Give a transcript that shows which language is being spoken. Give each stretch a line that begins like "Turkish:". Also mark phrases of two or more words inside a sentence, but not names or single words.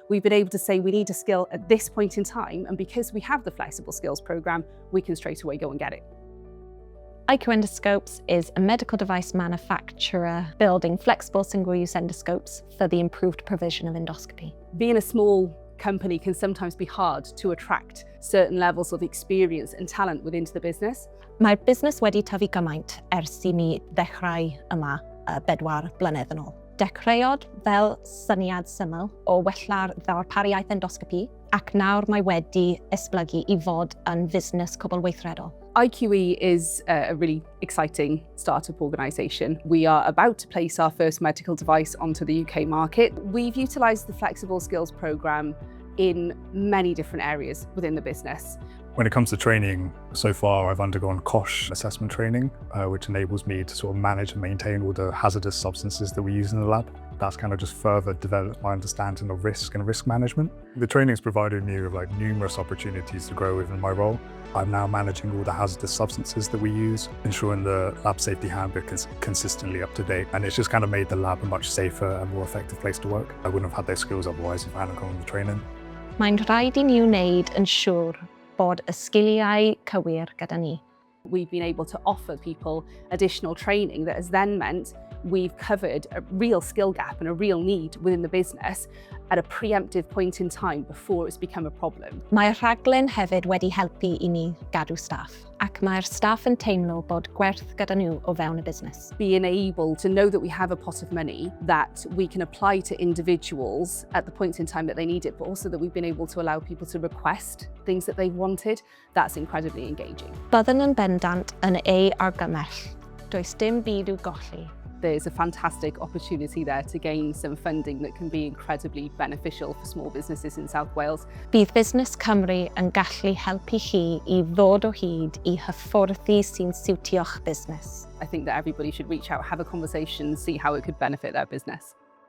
English: we've been able to say we need a skill at this point in time, and because we have the flexible skills programme, we can straight away go and get it. IQ Endoscopes is a medical device manufacturer building flexible single-use endoscopes for the improved provision of endoscopy. Being a small company can sometimes be hard to attract certain levels of experience and talent within the business.
Welsh: Mae'r busnes wedi tyfu gymaint ers I ni ddechrau yma 4 blynedd yn ôl. Dechreuodd fel syniad syml o wella'r ddarpariaeth endoscopi, ac nawr mae wedi esblygu I fod yn fusnes cwbl-weithredol.
English: IQE is a really exciting startup organisation. We are about to place our first medical device onto the UK market. We've utilised the Flexible Skills programme in many different areas within the business. When it comes to training, so far I've undergone COSH assessment training, which enables me to sort of manage and maintain all the hazardous substances that we use in the lab. That's kind of just further developed my understanding of risk and risk management. The training's provided me with numerous opportunities to grow within my role. I'm now managing all the hazardous substances that we use, ensuring the lab safety handbook is consistently up to date, and it's just kind of made the lab a much safer and more effective place to work. I wouldn't have had those skills otherwise if I hadn't gone on the training.
Welsh: Mae'n rhaid I ni wneud yn siŵr bod y sgiliau cywir gyda ni.
English: We've been able to offer people additional training that has then meant we've covered a real skill gap and a real need within the business at a preemptive point in time before it's become a problem.
Welsh: Mae'r rhaglen hefyd wedi helpu I ni gadw staff, ac mae'r staff yn teimlo bod gwerth gyda nhw o fewn y busnes.
English: Being able to know that we have a pot of money that we can apply to individuals at the point in time that they need it, but also that we've been able to allow people to request things that they've wanted, that's incredibly engaging.
Welsh: Byddwn yn bendant yn ei argymell. Does dim byd i'w golli.
English: There's a fantastic opportunity there to gain some funding that can be incredibly beneficial for small businesses in South Wales.
Welsh: Bydd Busnes Cymru yn gallu helpu chi I ddod o hyd I hyfforddi sy'n siwtio'ch busnes.
English: I think that everybody should reach out, have a conversation, see how it could benefit their business.